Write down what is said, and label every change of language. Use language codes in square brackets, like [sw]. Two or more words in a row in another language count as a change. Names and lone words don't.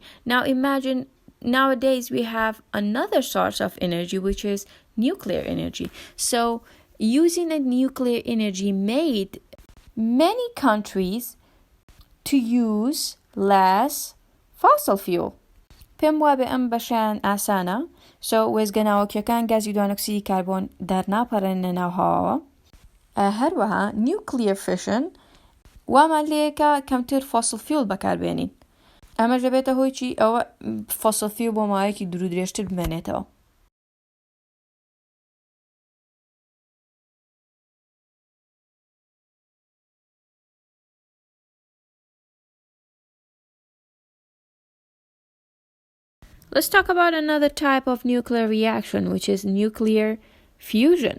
[en] Now imagine nowadays we have another source of energy, which is nuclear energy. So using a nuclear energy made many countries to use less fossil fuel. [ckb] پێم وابێ ئەم بەشیان ئاسانە. So وێزگەناوەکیەکان گازی دوانۆکسیدی کاربۆن دەرناپەڕێنە ناو هەواوە. هەروەها [en] nuclear fission [ckb] وامان لێیەکە کەمتر [en] fossil fuel [ckb] بەکاربێنین. ئەمەش دەبێتە هۆی چی؟ ئەوە [en] fossil fuel [ckb] بۆ ماوەیەکی دوور و درێژتر بمێنێتەوە. [en] Let's talk about another type of nuclear reaction, which is nuclear fusion.